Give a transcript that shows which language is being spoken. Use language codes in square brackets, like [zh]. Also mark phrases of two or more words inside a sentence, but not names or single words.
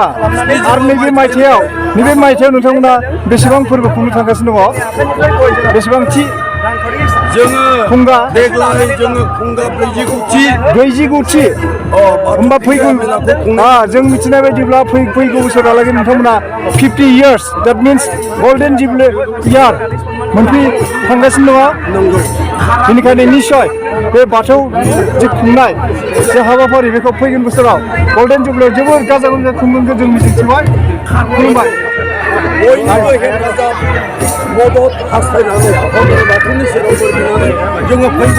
[brx] आरो नैबे मायथाइयाव नोंथांमोना बेसेबां फोरबो खुंनो थांगासिनो दङ बेसेबांथि जोङो देग्लाय जोङो खुंगा 40 होमबा फैगौ जों मिथिनाय बायदिब्ला फैगौ बोसोरालागै नोंथांमोना 50 [en] years that means golden jubilee year [brx] थांगासिनो दङ बेनिखायनो निस्सय बे बाथौ जे खुंनाय जे हाबाफारि बेखौ फैगोन बोसोराव गल्डेन जुबिलियाव जोबोर गाजा गोमजा खुंगोनखौ जों मिजिंथिबाय खुलुमबाय बयनिबो हेफाजाब मदद हास्थायनानै आफा बोराइ बाथौनि सेराव बोर बिनानै जोङो